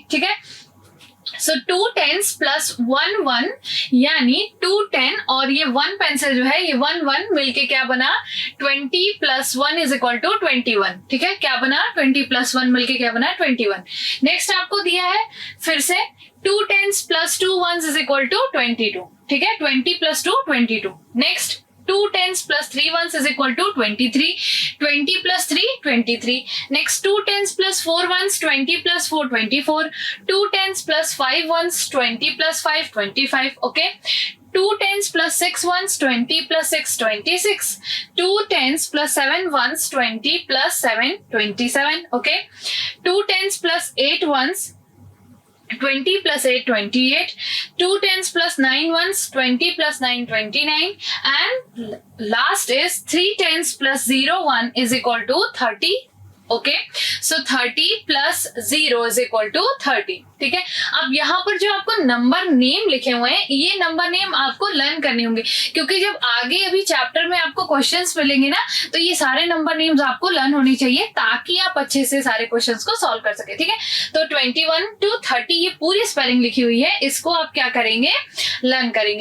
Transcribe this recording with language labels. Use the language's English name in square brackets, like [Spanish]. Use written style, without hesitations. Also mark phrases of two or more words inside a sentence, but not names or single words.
[Hindi] ठीक है, सो 2 10s प्लस 1 1 यानी 2 10 और ये 1 पेंसिल जो है ये 1 1 मिलके क्या बना 20 प्लस 1 [English] is equal to [Hindi] 21. ठीक है, क्या बना 20 प्लस 1 मिलके क्या बना 21. नेक्स्ट आपको दिया है फिर से 2 10s प्लस 2 1s [English] is equal to [Hindi] 22. ठीक है, [English] 20 प्लस 2 22. नेक्स्ट 2 10s plus 3 1s is equal to 23. 20 plus 3 23. Next 2 10s plus 4 1s 20 plus 4 24. 2 10s plus 5 1s 20 plus 5 25. Okay. 2 10s plus 6 1s 20 plus 6 26. 2 10s plus 7 1s 20 plus 7 27. Okay. 2 10s plus 8 1s 20 plus 8 28. 2 10s plus 9 1s 20 plus 9 29 and last is 3 10s plus 0 1 is equal to 30. Okay, so 30 plus 0 is equal to 30. [Hindi] ठीक है, अब यहाँ पर जो आपको [English] number name [Hindi] लिखे हुए हैं ये [English] number name [Hindi] आपको लर्न करने होंगे क्योंकि जब आगे अभी चैप्टर में आपको क्वेश्चंस मिलेंगे ना तो ये सारे [English] number names [Hindi] आपको लर्न होने चाहिए ताकि आप अच्छे से सारे क्वेश्चंस को सॉल्व कर सके. ठीक है, तो 21 to 30 ये पूरी स्पेलिंग लिखी हुई है, इसको आप क्या करेंगे लर्न करेंगे.